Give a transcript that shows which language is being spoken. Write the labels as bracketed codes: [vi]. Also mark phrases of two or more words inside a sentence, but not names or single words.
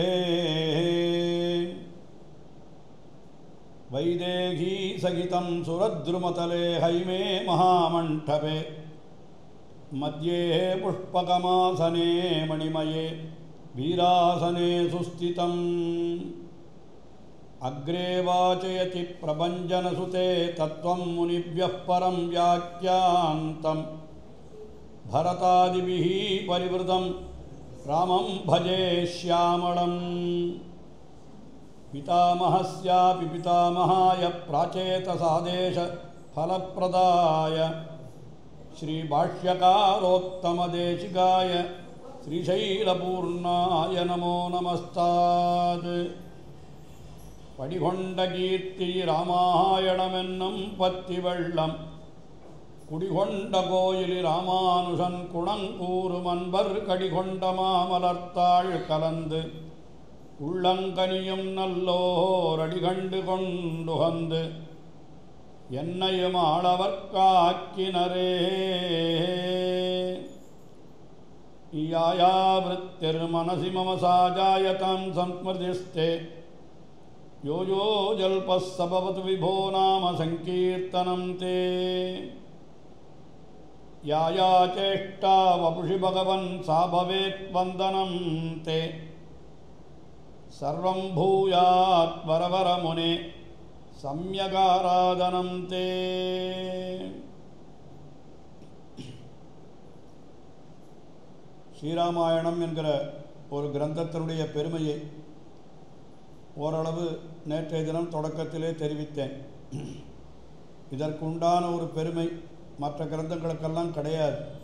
[sa] वैदेही सहितं सुरद्रुमतले हैमे महामण्डपे मध्ये पुष्पकमासने मणिमये वीरासने सुस्थितम् अग्रे वाचयति प्रभञ्जनसुते तत्त्वं मुनिभ्यः परं व्याख्यान्तं भरतादिभिः परिवृतं रामं भजे श्यामलं पितामहस्यापि पितामहाय प्राचेतसादेशफलप्रदाय श्रीभाष्यकारोत्तमदेशिकाय श्रीशैलपूर्णाय नमो नमस्तात् படிகொண்ட [ta] கீர்த்தி ராமாயணமென்னும் பத்தி வெள்ளம் குடிகொண்ட கோயிலி ராமானுஷன் குணங்கூறும் அன்பர் கடிகொண்ட மாமலர்த்தாள் கலந்து உள்ளங்கனியும் நல்லோர் அடிகண்டு கொண்டுகந்து என்னையும் ஆளவர்க்காக்கினரே [sa] यायावृत्तिर् मनसि मम साजायतां संस्मृतिस्ते यो यो जल्पः सभवतु विभो नाम संकीर्तनं ते या या चेष्टा वपुषि भगवन् सा भवेत् वन्दनं ते सर्वं भूयात् वरवर मुने सम्यगाराधनं ते [ta] ஸ்ரீராமாயணம் என்கிற ஒரு கிரந்தத்தினுடைய பெருமையை ஓரளவு நேற்றைய தினம் தொடக்கத்திலே தெரிவித்தேன். இதற்குண்டான ஒரு பெருமை மற்ற கிரந்தங்களுக்கெல்லாம் கிடையாது.